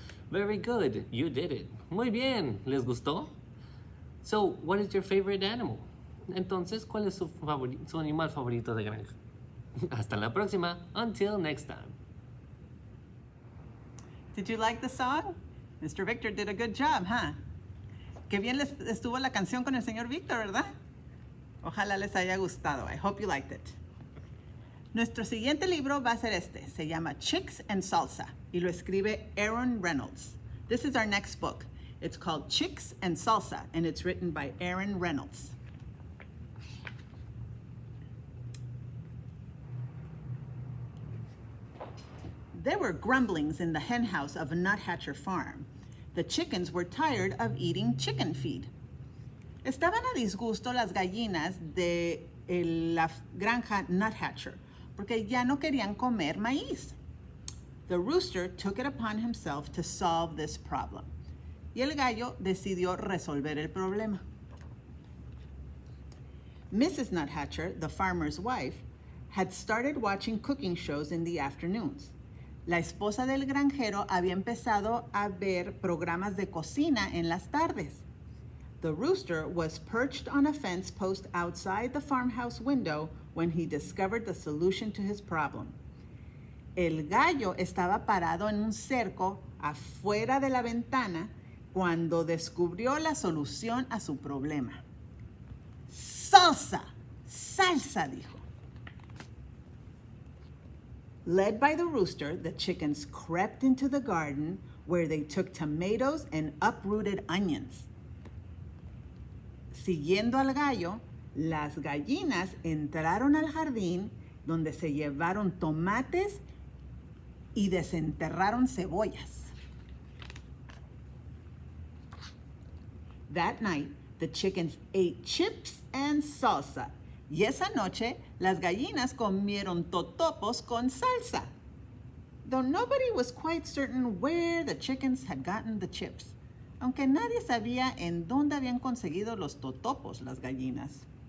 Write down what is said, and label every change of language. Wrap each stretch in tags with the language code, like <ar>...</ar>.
<en>Very good, you did it.</en> <es>Muy bien, ¿les gustó?</es> <en>So, what is your favorite animal?</en> <es>Entonces, ¿cuál es su animal favorito de granja? Hasta la próxima.</es> <en>Until next time. Did you like the song? Mr. Victor did a good job, huh?</en> <es>Qué bien les estuvo la canción con el señor Victor, ¿verdad? Ojalá les haya gustado.</es> <en>I hope you liked it.</en> <es>Nuestro siguiente libro va a ser este. Se llama Chicks and Salsa y lo escribe Aaron Reynolds.</es> <en>This is our next book. It's called Chicks and Salsa and it's written by Aaron Reynolds. There were grumblings in the hen house of a nuthatcher farm. The chickens were tired of eating chicken feed.</en> <es>Estaban a disgusto las gallinas de la granja nuthatcher porque ya no querían comer maíz.</es> <en>The rooster took it upon himself to solve this problem.</en> <es>Y el gallo decidió resolver el problema.</es> <en>Mrs. Nuthatcher, the farmer's wife, had started watching cooking shows in the afternoons.</en> <es>La esposa del granjero había empezado a ver programas de cocina en las tardes.</es> <en>The rooster was perched on a fence post outside the farmhouse window when he discovered the solution to his problem.</en> <es>El gallo estaba parado en un cerco afuera de la ventana cuando descubrió la solución a su problema. Salsa, salsa, dijo.</es> <en>Led by the rooster, the chickens crept into the garden where they took tomatoes and uprooted onions.</en> <es>Siguiendo al gallo, las gallinas entraron al jardín donde se llevaron tomates y desenterraron cebollas.</es> <en>That night, the chickens ate chips and salsa.</en> <es>Y esa noche, las gallinas comieron totopos con salsa.</es> <en>Though nobody was quite certain where the chickens had gotten the chips,</en> <es>aunque nadie sabía en dónde habían conseguido los totopos las gallinas.</es>